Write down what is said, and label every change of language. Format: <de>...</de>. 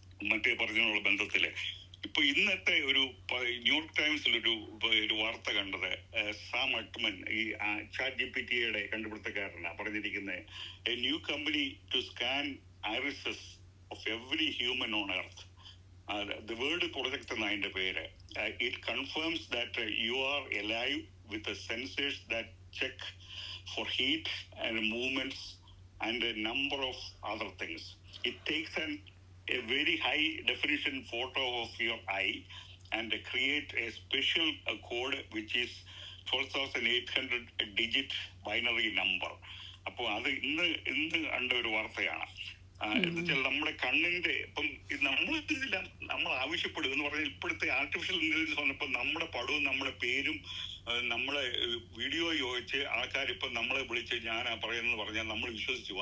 <ml>മറ്റേ പറഞ്ഞതിനുള്ള ബന്ധത്തില് ഇപ്പൊ ഇന്നത്തെ ഒരു ന്യൂയോർക്ക് ടൈംസിൽ ഒരു വാർത്ത കണ്ടത്, സാം അൾട്ട്മൻ, ഈ ChatGPT-യുടെ കണ്ടുപിടുത്തക്കാരനാണ് പറഞ്ഞിരിക്കുന്നത്,</ml> <en>A new company to scan irises of every human on earth.</en> <ml>The World Project എന്നാണ് അതിന്റെ പേര്.</ml> <en>It confirms that you are alive with the sensors that check for heat and movements and a number of other things. It takes a very high definition photo of your eye and create a special code which is 12,800 digit binary number.</en> <ml>അപ്പോൾ അത് ഇന്ന് കണ്ട ഒരു വാർത്തയാണ്. എന്നുവെച്ചാൽ നമ്മുടെ കണ്ണിന്റെ ഇപ്പം നമ്മൾ ആവശ്യപ്പെടുക എന്ന് പറഞ്ഞാൽ ഇപ്പോഴത്തെ ആർട്ടിഫിഷ്യൽ ഇന്റലിജൻസ് വന്നപ്പോൾ നമ്മുടെ പടവും നമ്മുടെ പേരും നമ്മളെ വീഡിയോ ചോദിച്ച് ആൾക്കാരിപ്പം നമ്മളെ വിളിച്ച് ഞാനാ പറയുന്നത് പറഞ്ഞാൽ നമ്മൾ വിശ്വസിച്ചു.</ml>